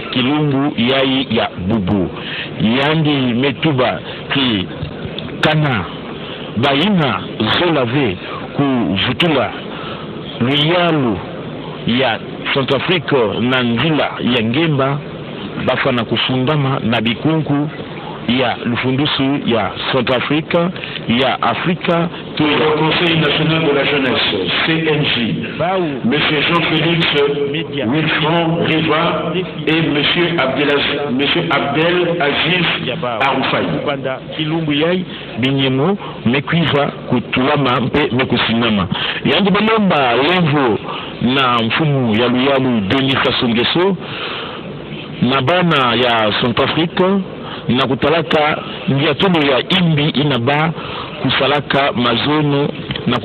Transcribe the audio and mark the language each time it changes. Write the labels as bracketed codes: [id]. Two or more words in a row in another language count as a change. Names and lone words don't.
[ktu] kilungu yai ya bubu yandi metuba ki kana baina zolave kuvutula luyalu ya Centrafrique na nzila ya ngemba bafana kufundama na bikunku ya lufundusu ya Centrafrique ya Afrika [fr] pour le Conseil national de la jeunesse CNJ, Monsieur Jean-Félix Wilfran Riva et Monsieur Abdel Aziz Aroufai. [ktu] Kilumbu yai binyemo mekwiva kutulama mpe mekusinama yandi balomba levo na mfumu ya luyalu Denis Sassou Nguesso na bana ya Centrafrique na kutalaka ndiatono ya imbi inaba kusalaka mazono na